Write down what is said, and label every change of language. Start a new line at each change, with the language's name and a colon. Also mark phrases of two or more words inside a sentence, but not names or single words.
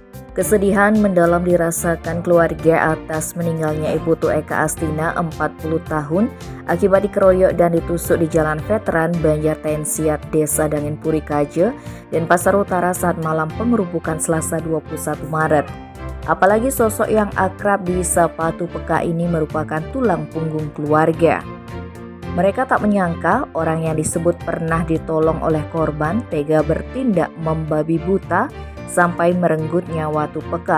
Indonesian: Kesedihan mendalam dirasakan keluarga atas meninggalnya Ibu Tu Eka Astina 40 tahun akibat dikeroyok dan ditusuk di Jalan Veteran Banjar Tensiat, Desa Dangin Puri Kaje, Denpasar Utara saat malam pengerubukan Selasa 21 Maret. Apalagi sosok yang akrab disapa Tu Peka ini merupakan tulang punggung keluarga. Mereka tak menyangka orang yang disebut pernah ditolong oleh korban tega bertindak membabi buta sampai merenggut nyawa Tu Peka.